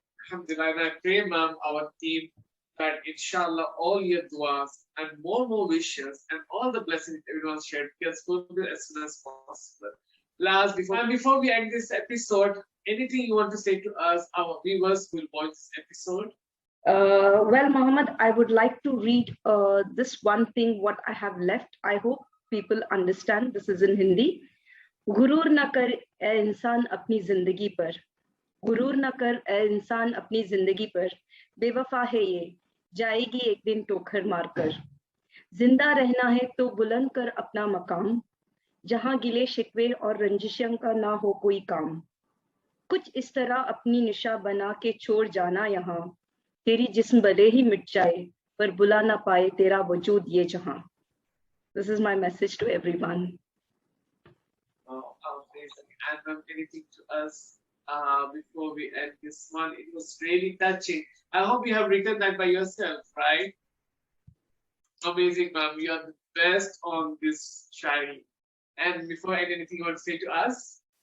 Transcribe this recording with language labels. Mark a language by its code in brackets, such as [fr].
[en] Alhamdulillah, and I pray, ma'am, our team, that inshallah all your duas and more wishes and all the blessings everyone shared gets fulfilled as soon as possible. Last, before we end this episode, anything you want to say to us, our viewers who will watch this episode? Well, Mohammed, I would like to read this one thing what I have left. I hope people understand. This is in Hindi. [hi] गुरूर न कर ए इंसान अपनी जिंदगी पर, गुरूर न कर ए इंसान अपनी जिंदगी पर, बेवफा है ये, जाएगी एक दिन ठोकर मारकर, जिंदा रहना है तो बुलंद कर अपना मकाम, जहां गिले शिकवे और रंजिशों का ना हो कोई काम, कुछ इस तरह अपनी निशा बना के छोड़ जाना यहाँ, तेरी जिस्म भले ही मिट जाए पर बुला ना पाए तेरा वजूद ये जहां. [en] This is my message to everyone. Oh, amazing. And anything to us before we end this one? It was really touching. I hope you have written that by yourself, right? Amazing, ma'am. You are the best on this sharing. And before I end, anything you want to say to us?